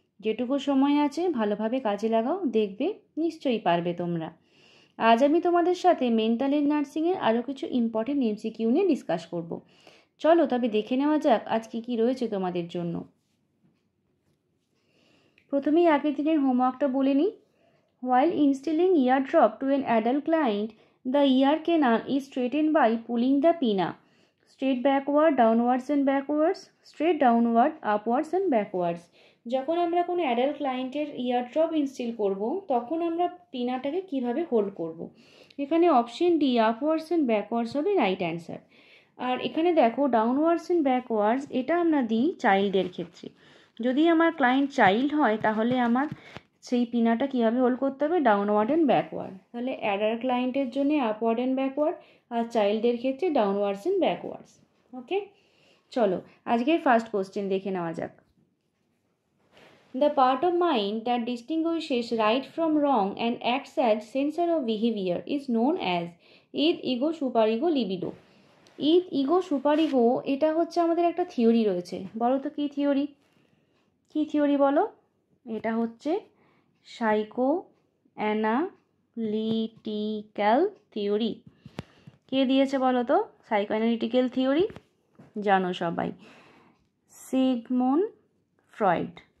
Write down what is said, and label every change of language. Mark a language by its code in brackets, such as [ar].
[bn] যেটুকু সময় আছে ভালোভাবে কাজে লাগাও, দেখবে নিশ্চয়ই পারবে তোমরা। আজ আমি তোমাদের সাথে মেন্টাল হেলথ নার্সিংয়ের আরও কিছু ইম্পর্টেন্ট এমসিকিউ নিয়ে ডিসকাস করব। চলো তবে দেখে নেওয়া যাক আজ কী রয়েছে তোমাদের জন্য। প্রথমেই আগের দিনের হোমওয়ার্কটা বলে নিই। [en] While instilling ear drop to an adult client, the ear canal is straightened by pulling the pinna straight backward, downwards and backwards, straight downward, upwards and backwards. [bn] যখন আমরা কোনো অ্যাডাল্ট ক্লায়েন্টের ইয়ার ড্রপ ইনস্টিল করব তখন আমরা পিনাটাকে কিভাবে হোল্ড করব। এখানে option D upwards and backwards হবে রাইট অ্যান্সার। আর এখানে দেখো ডাউনওয়ার্ডস অ্যান্ড ব্যাকওয়ার্ডস এটা আমরা দিই চাইল্ডের ক্ষেত্রে। যদি আমার ক্লায়েন্ট চাইল্ড হয় তাহলে আমার সেই পিনাটা কীভাবে হোল্ড করতে হবে, ডাউনওয়ার্ড অ্যান্ড ব্যাকওয়ার্ড। তাহলে অ্যাডাল্ট ক্লায়েন্টের জন্য আপওয়ার্ড অ্যান্ড ব্যাকওয়ার্ড, আর চাইল্ডের ক্ষেত্রে ডাউনওয়ার্ডস অ্যান্ড ব্যাকওয়ার্ডস। ওকে, চলো আজকের ফার্স্ট কোশ্চেন দেখে নেওয়া যাক। [en] The part of mind that distinguishes right from wrong and acts as censor of behavior is known as id, ego, superego, libido. [bn] id, ego, superego এটা হচ্ছে আমাদের একটা থিওরি রয়েছে। বলো তো কী থিওরি? কী থিওরি বলো? এটা হচ্ছে সাইকো অ্যানালিটিক্যাল থিওরি। কে দিয়েছে বলো তো সাইকো অ্যানালিটিক্যাল থিওরি? জানো সবাই, সিগমুন্ড ফ্রয়েড।